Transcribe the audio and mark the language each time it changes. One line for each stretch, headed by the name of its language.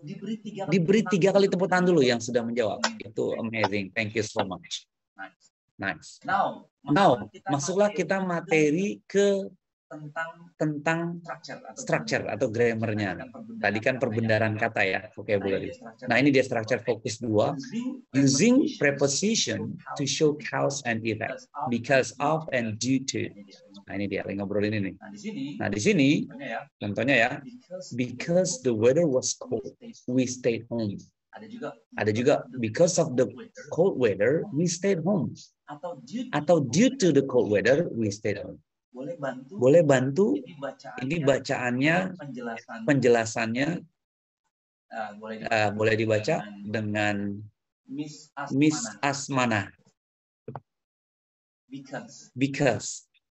Indonesian: diberi 3 Diberi 3 kali tepuk tangan dulu yang sudah menjawab.
English: Itu amazing. Thank you so much. Nice. Nice. Now,
Indonesian: Now, masuklah kita materi ke tentang tentang structure atau grammarnya. Tadi kan perbendaharaan kata ya, vocabulary. Nah, ini dia structure fokus 2.
English: Using preposition to show cause and effect. Because of and due to.
Indonesian: Nah, ini dia, lagi ngobrol ini nih. Nah, di sini, contohnya ya.
English: Because the weather was cold, we stayed home.
Indonesian: Ada juga,
English: because of the cold weather, we stayed home. Atau due to the cold weather, we stayed home.
Indonesian: Boleh bantu, ini bacaannya, penjelasannya boleh dibaca dengan Miss Asmana.
English: Because.